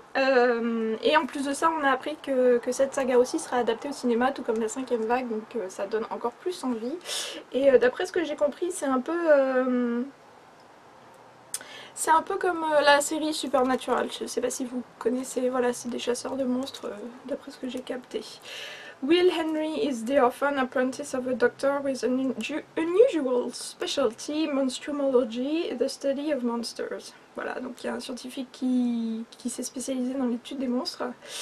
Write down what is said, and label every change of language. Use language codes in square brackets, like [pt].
[fr] Et en plus de ça, on a appris que cette saga aussi sera adaptée au cinéma, tout comme la 5e vague, donc ça donne encore plus envie. Et d'après ce que j'ai compris, c'est un peu... c'est un peu comme la série Supernatural, je ne sais pas si vous connaissez, voilà, c'est des chasseurs de monstres, d'après ce que j'ai capté. [en] Will Henry is the orphan apprentice of a doctor with an unusual specialty, monstrumology, the study of monsters. [fr] Voilà, donc il y a un scientifique qui s'est spécialisé dans l'étude des monstres.